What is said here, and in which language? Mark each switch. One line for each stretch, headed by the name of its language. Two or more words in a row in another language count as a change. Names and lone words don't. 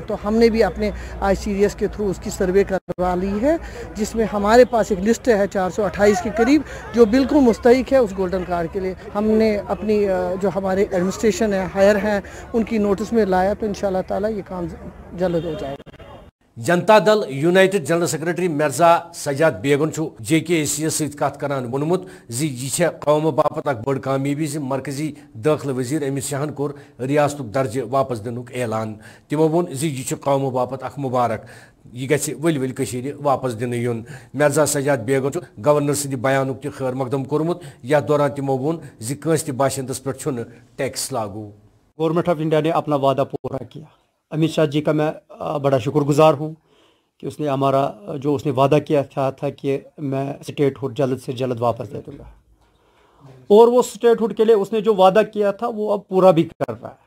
Hindi: तो हमने भी अपने ICDS के थ्रू उसकी सर्वे करवा ली है, जिसमें हमारे पास एक लिस्ट है 428 के करीब जो बिल्कुल मुस्तहिक है उस गोल्डन कार्ड के लिए। हमने अपनी जो हमारे एडमिनिस्ट्रेशन है हायर हैं उनकी नोटिस में लाया, तो
Arabic: إن شاء الله تعالى
Hindi: ये काम जल्द हो जाएगा।
Kashmiri: जनता दल यूनाइटेड जनरल सेक्रेटरी मिर्जा सजाद बेगन JKACS सहित कत करान वोनमुत यह कौम बापत अख बड़ कामयाबी से मरकजी दाखिल वजीर अमित शाहन कोर रियासत दर्जे वापस दिनुक ऐलान। तिमो वोन यह कौम बापत अख मुबारक, यह गि वल वल वापस दिन युन। मिर्जा सजाद बेगन गवर्नर सद बयानुक तै खैर मकदम कोरमुत, यथ दौरान तिमो वोन कंस बाशिंदस पे टैक्स लागू।
Hindi: गवर्नमेंट ऑफ इंडिया ने अपना वादा पूरा किया। अमित शाह जी का मैं बड़ा शुक्रगुजार हूँ कि उसने हमारा जो उसने वादा किया था कि मैं स्टेटहुड जल्द से जल्द वापस दे दूँगा, और वो स्टेटहुड के लिए उसने जो वादा किया था वो अब पूरा भी कर रहा है।